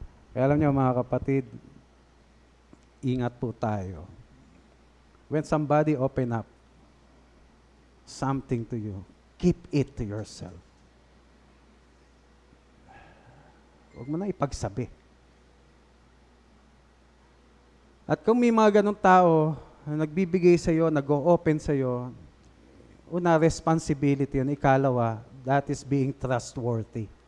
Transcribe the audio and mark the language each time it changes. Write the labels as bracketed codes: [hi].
[tl] Kaya alam niyo mga kapatid, ingat po tayo. [en] When somebody open up something to you, keep it to yourself. [tl] Huwag mo na ipagsabi. At kung may mga ganong tao na nagbibigay sa iyo, nag-o-open sa iyo, una, responsibility yun. Ikalawa, [en] that is being trustworthy.